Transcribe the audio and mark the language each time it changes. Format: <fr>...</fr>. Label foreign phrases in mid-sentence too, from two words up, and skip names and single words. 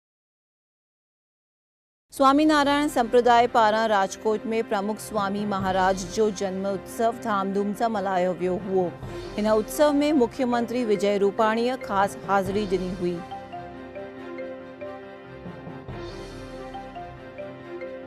<sd>स्वामीनारायण संप्रदाय पारां राजकोट में प्रमुख स्वामी महाराज जो जन्मोत्सव धामधूम सां मल्हायो वियो हुओ। हिन उत्सव में मुख्यमंत्री विजय रूपाणीअ ख़ासि हाज़िरी ॾिनी हुई।</sd>